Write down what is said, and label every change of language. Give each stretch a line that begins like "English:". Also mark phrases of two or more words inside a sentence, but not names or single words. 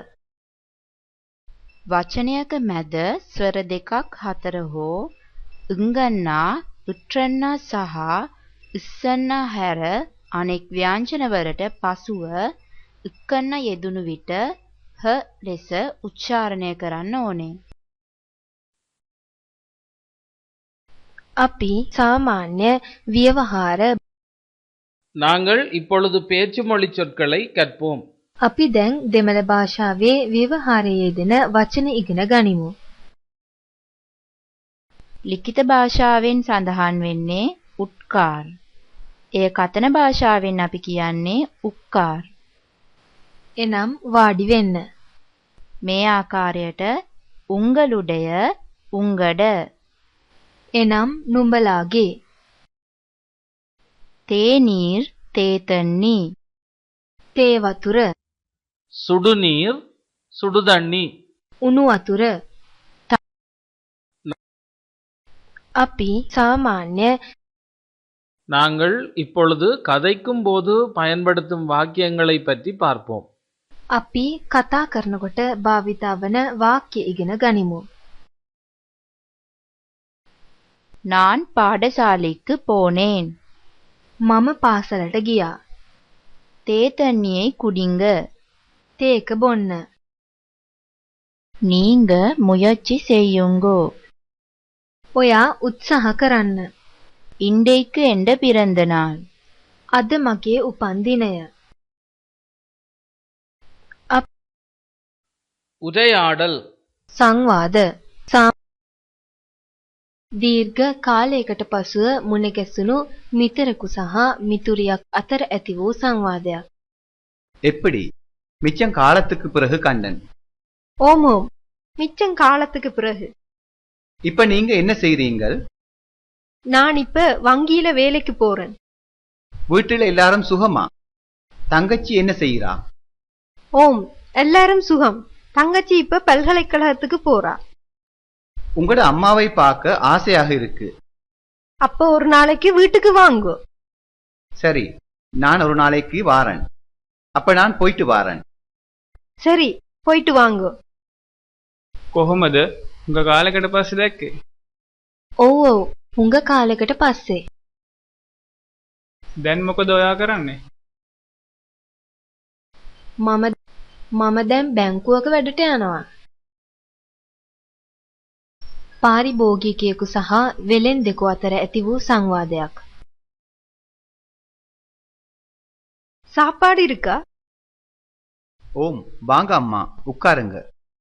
Sinhala: වචනයක මැද ස්වර දෙකක් හතර හෝ උංගන්නා උත්‍රන්නා සහ ඉස්සන්නා හැර අනෙක් ව්‍යංජන වලට පසුව උක්කන්න යෙදුණු විට හ ලෙස උච්චාරණය කරන්න ඕනේ. අපි සාමාන්‍ය ව්‍යවහාර
Tamil: நாங்கள் இப்பொழுது பேச்சு மொழி சொற்களை கற்போம்.
Sinhala: අපි දැන් දෙමළ භාෂාවේ ව්‍යවහාරයේ යෙදෙන වචන ඉගෙන ගනිමු. ලිඛිත භාෂාවෙන් සඳහන් වෙන්නේ උත්කාර. එය කතන භාෂාවෙන් අපි කියන්නේ උක්කාර. එනම් වාඩි වෙන්න. මේ ආකාරයට
Tamil: உங்களுடைய உங்கட.
Sinhala: එනම් නුඹලාගේ.
Tamil: தேநீர் தேத்தண்ணி.
Sinhala: තේ වතුර,
Tamil: சுடுநீர் சுடுதண்ணி.
Sinhala: උණු වතුර. අපි සාමාන්‍ය
Tamil: நாங்கள் இப்பொழுது கதைக்கும் போது பயன்படுத்தும் வாக்கியங்களை பற்றி பார்ப்போம்.
Sinhala: අපි කතා කරනකොට භාවිතා වන වාක්‍ය ඉගෙන ගනිමු.
Tamil: நான் பாடசாலைக்கு போனேன்.
Sinhala: මම පාසලට ගියා.
Tamil: தேத்தண்ணியை குடிங்க.
Sinhala: තේක බොන්න.
Tamil: நீங்க முயற்சி செய்யுங்கோ.
Sinhala: ඔයා උත්සාහ කරන්න.
Tamil: இன்றைக்கு என்ற பிறந்த நாள்.
Sinhala: අද මගේ උපන් දිනය.
Tamil: உரையாடல்.
Sinhala: සංවාද. දීර්ඝ කාලයකට පසුව මුණ ගැසුණු මිතුරෙකු සහ මිතුරියක් අතර ඇති වූ සංවාදයක්.
Tamil: எப்படி மிச்சம் காலத்துக்கு பிறகு கண்ணன். ஓம் ஓம், மிச்சம் காலத்துக்கு பிறகு. இப்ப நீங்க என்ன செய்றீங்கள்? நான் இப்ப வங்கியில வேலைக்கு போறேன். வீட்டில் எல்லாரும் சுகமா? தங்கச்சி என்ன செய்கிறா? ஓம், எல்லாரும் சுகம். தங்கச்சி இப்ப பல்கலைக்கழகத்துக்கு போறா. உங்களோட அம்மாவை பார்க்க ஆசையாக இருக்கு. அப்ப ஒரு நாளைக்கு வீட்டுக்கு வாங்கோ. சரி, நான் ஒரு நாளைக்கு வாரேன். அப்ப நான் போயிட்டு வாரேன். சரி, போயிட்டு வாங்கோ.
Sinhala: කොහොමද උඟ කාලෙකට පස්සේ දැක්කේ? ඔව් ඔව්, හුඟ කාලයකට පස්සේ. දැන් මොකද ඔයා කරන්නේ? මම දැන් බැංකුවක වැඩට යනවා. පාරිභෝගිකයෙකු සහ වෙළෙන්දෙකු අතර ඇති වූ සංවාදයක්.
Tamil: சாப்பாடு இருக்கா? ஓம், வாங்க அம்மா, உட்காருங்க.